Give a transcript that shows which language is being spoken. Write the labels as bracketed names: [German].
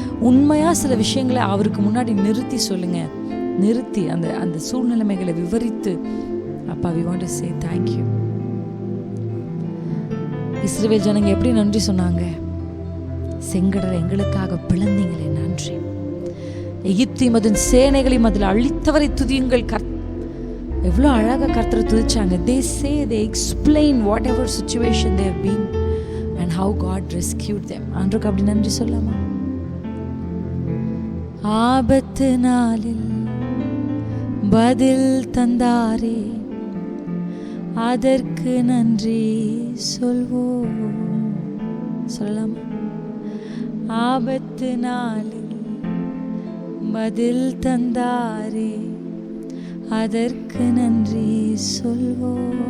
[Tamil] உண்மையாக சில விஷயங்களை அவருக்கு முன்னாடி நிறுத்தி சொல்லுங்கள். நிறுத்தி அந்த சூழ்நிலைமைகளை விவரித்து, அப்பா [English] We want to say thank you. [Tamil] இஸ்ரவேல் ஜனங்க எப்படி நன்றி சொன்னாங்க? செங்கடலை எங்களுக்காக பிளந்தீங்களே நன்றி. எகிப்தையும் அதன் சேனைகளையும் அதில் அழித்தவரை துதியுங்கள். எவ்வளோ அழகாக கர்த்தரை துதிச்சாங்க. [English] They say, they explain whatever situation they have been and how God rescued them. [Tamil] ஆண்டவருக்கு அப்படி நன்றி சொல்லாமா? ஆபத்து நாளில் பதில் தந்தாரே, அதற்கு நன்றி சொல்வோம். சொல்லலாமா? ஆபத்து நாளில் பதில் தந்தாரே, அதற்கு நன்றி சொல்வோம்.